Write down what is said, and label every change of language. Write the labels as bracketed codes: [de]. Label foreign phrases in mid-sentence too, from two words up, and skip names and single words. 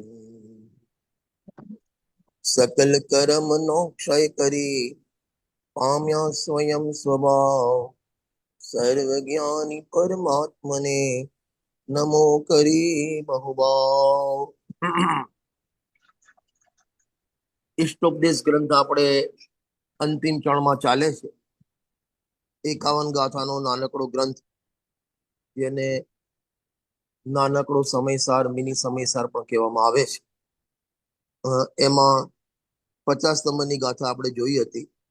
[gu] સકલ કર્મ નો ક્ષય કરી પામ્યા સ્વયં સ્વભાવ સર્વજ્ઞાની પરમાત્મને નમો કરી બહુભાવ। इष्टोपदेश ग्रंथ આપણે અંતિમ ચરણમાં ચાલે છે। 51 ગાથાનો નાનકડો ગ્રંથ, જેને નાનકડો સમયસાર મિની સમયસાર પણ કહેવામાં આવે છે। એમાં 50 નંબરની ગાથા આપણે જોઈ હતી।